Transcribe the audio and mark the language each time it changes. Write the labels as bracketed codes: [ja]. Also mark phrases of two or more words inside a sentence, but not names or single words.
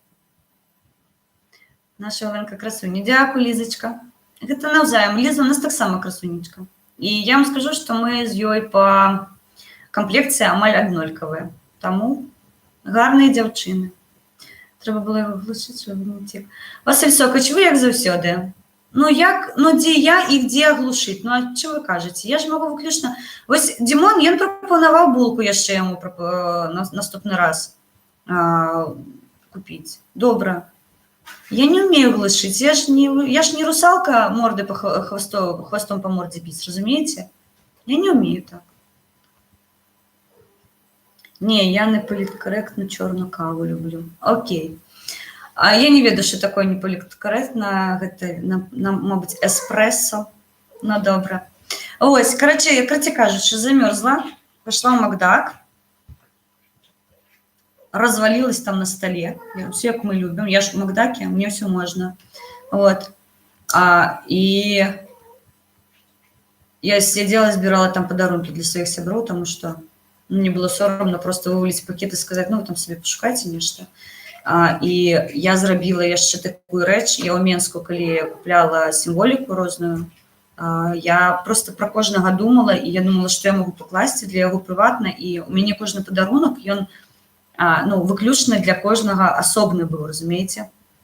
[uk] Наша Оленка красуня. Дякую, Лізачка. [be] Гэта навзаем. Ліза у нас таксама красунечка. І я вам скажу, што мы з ёй па камплекцыі амаль аднолькавыя. Таму гарныя дзяўчыны. Трэба было яго глушыць, [uk] щоб не цік. [be] Василь Сокач, вы як заўсёды. Ну, дзе я і дзе глушыць? Ну, а што вы кажаце? Я ж магу выключна... Вось Димон, ён прапанаваў булку яшчэ яму наступны раз купіць. Добра. Я не умею глушыць. [ru] Я ж не русалка морды хвостом по морде бить, разумеете? Я не умею так. [uk] Не, я не політкоректну чорну каву люблю. Окей. Я не ведаю, що такое не політкоректна. [be] Гэта, [uk] мабуть, эспрессо. Ну, добре. Ось, короче, кажучи, замерзла. [ru] Пошла в Макдак. Развалилась там на столе. Все, как мы любим. Я ж в Макдаке, мне все можно. Вот. И я сидела, [uk] збирала там подарунки [ru] для своих сяброў, потому что мне было соромно просто вывалить пакет и сказать, ну, вы там себе пошукайте нешта. [be] І я зрабіла яшчэ такую рэч. Я ў Менску, калі купляла сімволіку розную, я просто пра кожнага думала, і я думала, што я магу пакласці для яго прыватна, і у мяне кожны падарунак, ён выключна для кожнага асобны быў, разумееце?